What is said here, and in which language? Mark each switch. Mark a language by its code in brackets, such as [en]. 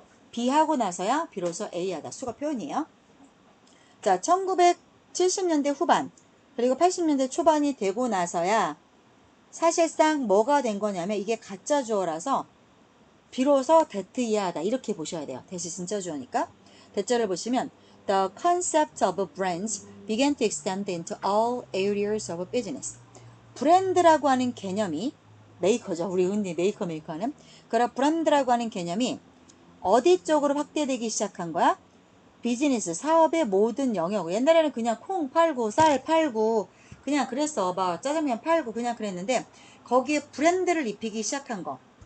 [ko] B 하고 나서야 비로소 A 하다. 수거 표현이에요. 자, 1970년대 후반 그리고 80년대 초반이 되고 나서야 사실상 뭐가 된 거냐면 이게 가짜 주어라서 비로소 that 이하다 이렇게 보셔야 돼요. 대시 진짜 주어니까. 대자를 보시면 [en] The concept of brands began to extend into all areas of business. [ko] 브랜드라고 하는 개념이 메이커죠. 우리 흔히 메이커 하는 그런 브랜드라고 하는 개념이 어디 쪽으로 확대되기 시작한 거야? 비즈니스, 사업의 모든 영역. 옛날에는 그냥 콩 팔고 쌀 팔고 그냥 그랬어. 막 짜장면 팔고 그냥 그랬는데 거기에 브랜드를 입히기 시작한 거.